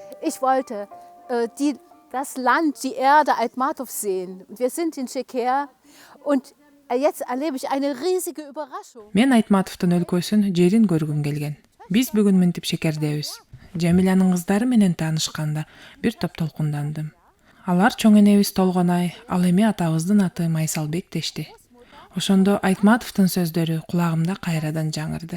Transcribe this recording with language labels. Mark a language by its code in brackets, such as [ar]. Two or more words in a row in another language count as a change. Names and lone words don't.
[de] Ich wollte das Land, die Erde Aitmatov sehen. Und wir sind in Şeker und jetzt erlebe ich eine riesige Überraschung. [ky] Мен Айтматовдун өлкөсүн, жерин көргүм келген. Биз бүгүн мынтип Шекердебиз. Жамилянын кыздары менен таанышканда бир топ толкундандым. Алар чоң энебиз Толгонай, ал эми атабыздын аты Майсалбек дешти. Ошондо Айтматовдун сөздөрү кулагымда кайрадан жаңырды.